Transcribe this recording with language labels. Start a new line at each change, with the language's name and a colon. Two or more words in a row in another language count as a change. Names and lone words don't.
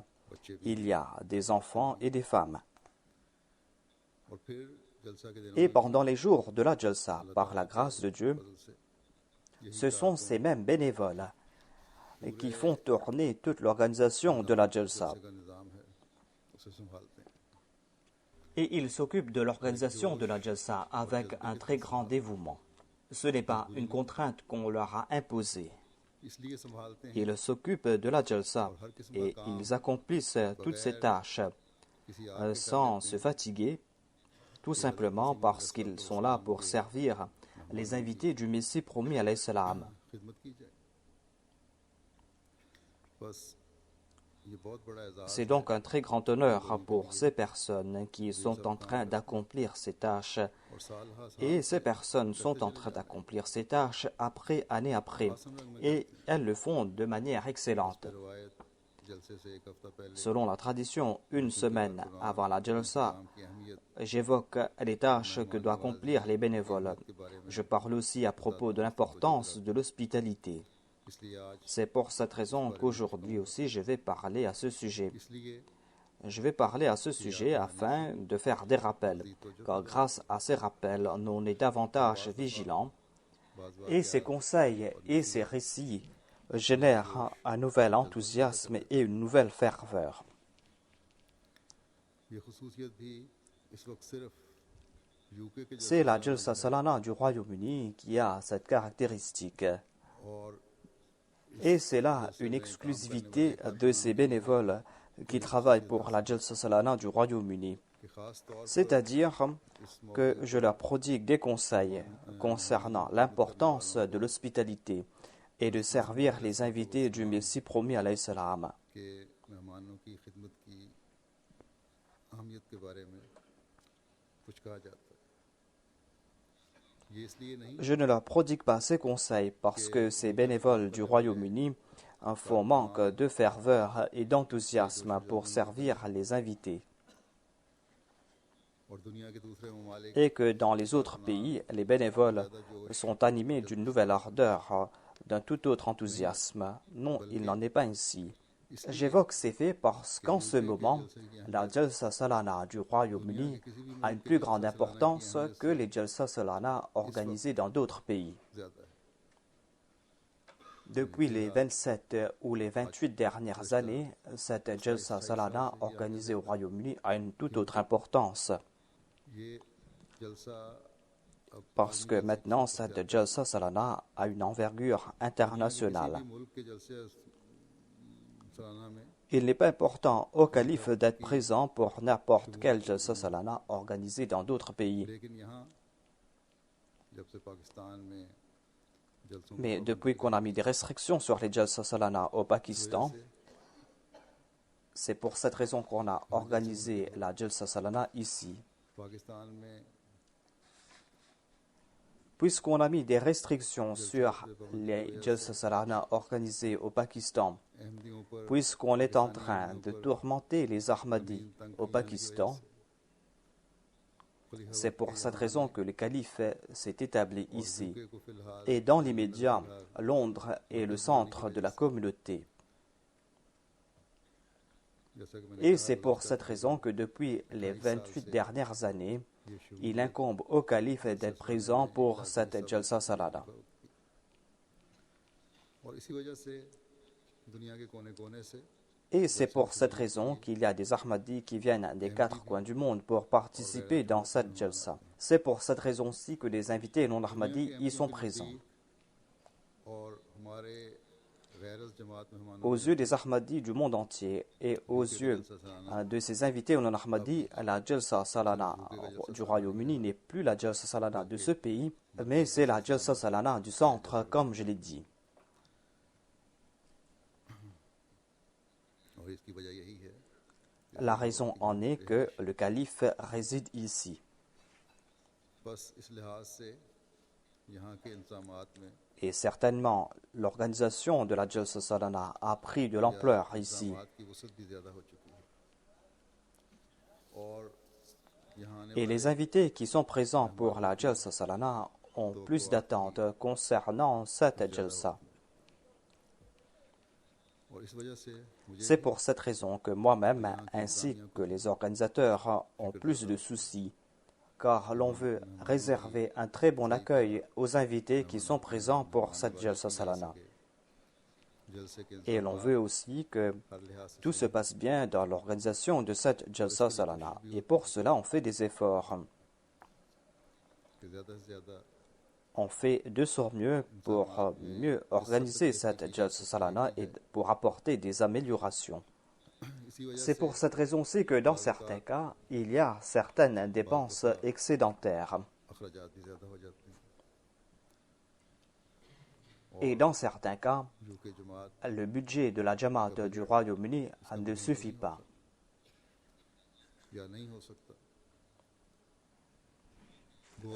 Urdu: بچے بھی
French: il y a des enfants et des femmes.
Urdu: اور پھر جلسہ کے دنوں
French: Et pendant les jours de la Jalsa, par la grâce de Dieu,
Urdu: فضل سے
French: ce sont ces mêmes bénévoles qui font tourner toute l'organisation de la Jalsa.
Urdu: جلسے کا نظام ہے اسے سنبھالتے ہیں
French: Et ils s'occupent de l'organisation de la Jalsa avec un très grand dévouement. Ce n'est pas une contrainte qu'on leur a imposée.
Urdu: اس لیے سنبھالتے ہیں
French: Ils s'occupent de la Jalsa et ils accomplissent toutes ces tâches
Urdu: کسی آ
French: sans se fatiguer, tout simplement parce qu'ils sont là pour servir les invités du Messie promis
Arabic: عليه السلام.
Urdu: خدمت کی جائے۔ بس یہ بہت بڑا اعزاز
French: C'est donc un très grand honneur pour ces personnes qui sont en train d'accomplir ces tâches.
Urdu: اور سال ہا سال
French: Et ces personnes sont en train d'accomplir ces tâches année après. Et elles le font de manière excellente.
Urdu: روایت جلسے سے ایک ہفتہ پہلے
French: Selon la tradition, une semaine avant la jalsa,
Urdu: کام کی اہمیت
French: j'évoque les tâches que doivent accomplir les bénévoles. Je parle aussi à propos de l'importance de l'hospitalité.
Urdu: اس لیے آج
French: C'est pour cette raison qu'aujourd'hui aussi je vais parler à ce sujet.
Urdu: इसलिए
French: Je vais parler à ce sujet afin de faire des rappels, car grâce à ces rappels, on est davantage vigilants et ces conseils et ces récits génèrent un nouvel enthousiasme et une nouvelle ferveur.
Urdu: یہ خصوصیت بھی اس وقت صرف یوکے کے
French: C'est la Jalsa Salana du Royaume-Uni qui a cette caractéristique.
Urdu: और
French: Et c'est là une exclusivité de ces bénévoles qui travaillent pour la Jalsa Salana du Royaume-Uni.
Urdu: کہ خاص طور
French: C'est-à-dire que je leur prodigue des conseils concernant l'importance de l'hospitalité et de servir les invités du Messie promis
Arabic: عليه السلام.
Urdu: کے مہمانوں کی خدمت کی اہمیت کے بارے میں کچھ کہا جاتا ہے. یہ اس لیے نہیں
French: Je ne leur prodigue pas ces conseils parce que ces bénévoles du Royaume-Uni font manque de ferveur et d'enthousiasme pour servir les invités
Urdu: اور دنیا کے دوسرے ممالک
French: et que dans les autres pays, les bénévoles sont animés d'une nouvelle ardeur, d'un tout autre enthousiasme. Non, il n'en est pas ainsi. J'évoque ces faits parce qu'en ce moment, la Jalsa Salana du Royaume-Uni a une plus grande importance que les Jalsa Salana organisées dans d'autres pays.
Urdu: زیادہ ہے.
French: Depuis les 27 ou les 28 dernières années, cette Jalsa Salana organisée au Royaume-Uni a une toute autre importance
Urdu: یہ جلسہ اب
French: parce que maintenant cette Jalsa Salana a une envergure internationale.
Urdu: کسی بھی ملک کے جلسے سالانہ میں
French: Il n'est pas important au calife d'être présent pour n'importe quelle Jalsa Salana organisée dans d'autres pays.
Urdu: لیکن یہاں جب سے پاکستان میں جلسوں کو
French: Mais depuis qu'on a mis des restrictions sur les Jalsa Salana au Pakistan, c'est pour cette raison qu'on a organisé la Jalsa Salana ici.
Urdu: پاکستان میں
French: Puisqu'on a mis des restrictions sur les Jalsa Salana organisées au Pakistan,
Urdu: احمدیوں پر
French: puisqu'on est en train de tourmenter les Ahmadis au Pakistan, c'est pour cette raison que le calife s'est établi ici.
Urdu: یوکے کو فی الحال
French: Et dans l'immédiat, Londres est le centre de la communauté.
Urdu: جیسا کہ میں نے
French: Et c'est pour cette raison que depuis les 28 dernières années, il incombe au calife d'être présent pour cette Jalsa Salana.
Urdu: اور اسی وجہ سے دنیا کے کونے کونے سے
French: Et c'est pour cette raison qu'il y a des Ahmadis qui viennent des quatre coins du monde pour participer dans cette Jalsa. C'est pour cette raison-ci que les invités non Ahmadis y sont présents.
Urdu: اور ہمارے غیراز جماعت مہمانوں
French: Aux yeux des Ahmadis du monde entier et aux yeux de ces invités non Ahmadis, la Jalsa Salana du Royaume-Uni n'est plus la Jalsa Salana de ce pays, mais c'est la Jalsa Salana du centre, comme je l'ai dit.
Urdu: اور اس کی وجہ یہی ہے
French: La raison en est que le calife réside ici.
Urdu: بس اس لحاظ سے یہاں کے انتظامات میں
French: Et certainement, l'organisation de la Jalsa Salana a pris de l'ampleur ici.
Urdu: انتظامات کی وسعت بھی زیادہ ہو چکی ہے اور یہاں آنے
French: Et les invités qui sont présents pour la Jalsa Salana ont plus d'attentes concernant cette Jalsa.
Urdu: اور اس وجہ سے مجھے
French: C'est pour cette raison que moi-même, ainsi que les organisateurs, ont plus de soucis, car l'on veut réserver un très bon accueil aux invités qui sont présents pour cette Jalsa Salana.
Urdu: جلسے کے
French: Et l'on veut aussi que
Urdu: ہر لحاظ سے
French: tout se passe bien dans l'organisation de cette Jalsa Salana. Et pour cela, on fait des efforts.
Urdu: کہ زیادہ سے زیادہ
French: On fait de son mieux pour mieux organiser cette Jalsa Salana et pour apporter des améliorations.
Urdu: اسی وجہ
French: C'est pour cette raison-ci que dans certains cas, il y a certaines dépenses excédentaires.
Urdu: اخراجات بھی زیادہ ہو جاتے ہیں
French: Et dans certains cas,
Urdu: جو کہ جماعت
French: le budget de la Jamaat du Royaume-Uni ne suffit pas.
Urdu: یا نہیں ہو سکتا۔ گو